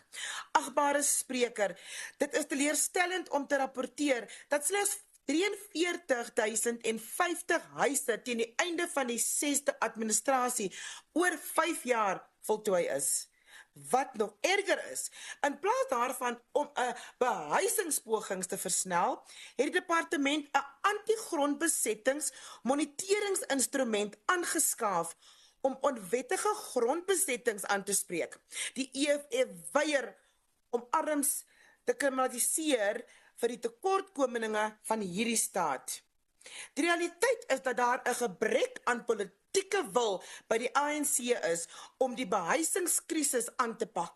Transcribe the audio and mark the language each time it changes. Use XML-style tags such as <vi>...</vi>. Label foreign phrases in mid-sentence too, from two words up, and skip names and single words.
<af>Agbare spreker, dit is teleurstellend om te rapporteer dat slegs 43,050 huise teen die einde van die 6de administrasie oor 5 jaar voltooi is. Wat nog erger is, in plaas daarvan om 'n behuisingspogings te versnel, het die departement 'n anti-grondbesettings moniteringsinstrument aangeskaaf om onwettige grondbesettings aan te spreek. Die EFF weier om arms te kriminaliseer vir die tekortkominge van hierdie staat. Die realiteit is dat daar 'n gebrek aan politieke wil by die ANC is om die behuisingskrisis aan te pak.</af>